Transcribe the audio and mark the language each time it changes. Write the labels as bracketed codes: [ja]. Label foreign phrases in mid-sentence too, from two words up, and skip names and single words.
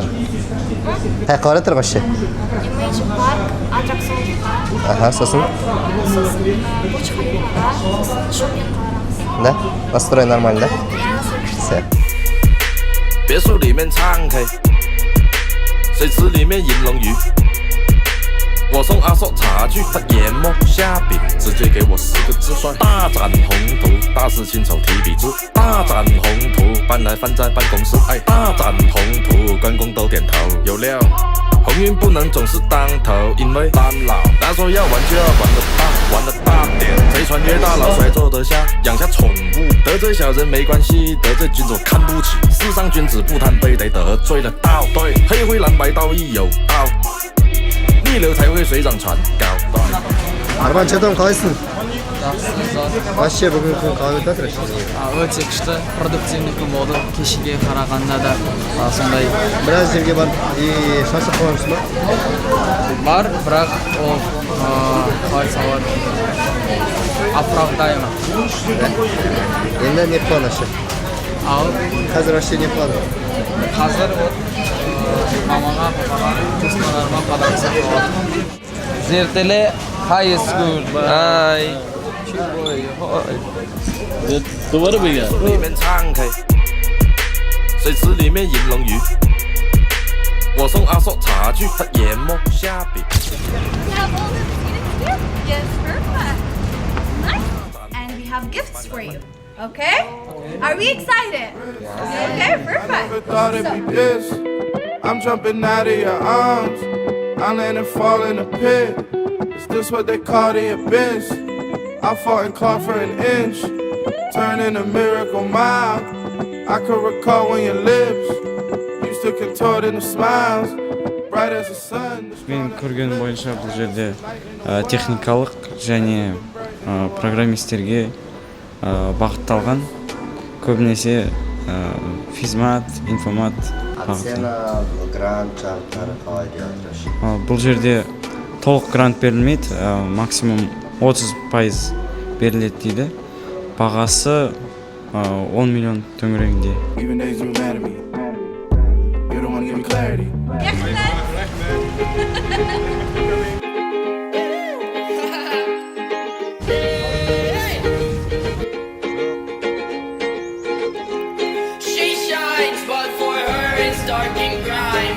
[kk] Қайқа баратыр вообще? Image парк, аттракционға. Аха, сосын? Сосын Бурдж Халифаға, сосын шоппинг қаларамыз. Да? [ru] Настрой нормально, да? Все. [zh] 别墅里面唱 K， 水池里面饮龙鱼。我送阿硕茶具，他研磨下笔，直接给我4个字算大展宏图。大师亲手提笔字，大展宏图，搬来放在办公室。哎，大展宏图，关公都点头。有料，鸿运不能总是当头，因为当老。他说要玩就要玩得大，玩得大点。谁穿越大牢谁坐得下？养下宠物，得罪小人没关系，得罪君主看不起。世上君子不贪杯，得得罪了道。对，黑灰蓝白道义有道。 逆流才会水涨船高。 [kk] Арман, [ru] что там, [kk] қалайсың? Вообще бүгін күн қалай өтіп жатыр? Өте күшті, продуктивный күн болды. Кешеге қарағанда да сондай. Біраз жерге барып, шаршап қалғансың ба? Бар, бірақ ол қалай салады? [ru] Оправдаемо. [kk] Енді не план вообще? Ал Қазір вообще не план? қазір мамаға, папаға, туысқандарыма подарок сатып алдым. Зертеле [en] high school. [kk] Ай. [zh] 里面唱 K， 水池里面饮龙鱼。我送阿硕茶具，他研磨下笔。 [en] Yes, perfect. Nice. And we have gifts for you. Okay? Are we excited? Okay, perfect. Never thought it'd be this. I'm jumping out of your arms. I land and fall in a pit. Is this what they call the abyss? I fought and clawed for an inch, turning a miracle mile. I could recall when your lips used to contort into smiles, bright as the sun. [kk] Мен көрген бойынша бұл жерде техникалық және программистерге бағытталған, көбінесе физмат, информат Ацена, грант, жарықтары қалай деп жатыр? Бұл жерде толық грант берілмейді, максимум 30% беріледі дейді. Бағасы 10 миллион төңірегінде. [en] Even they zoom at me. You don't want to give me clarity. She shines, but for her it's dark and grime.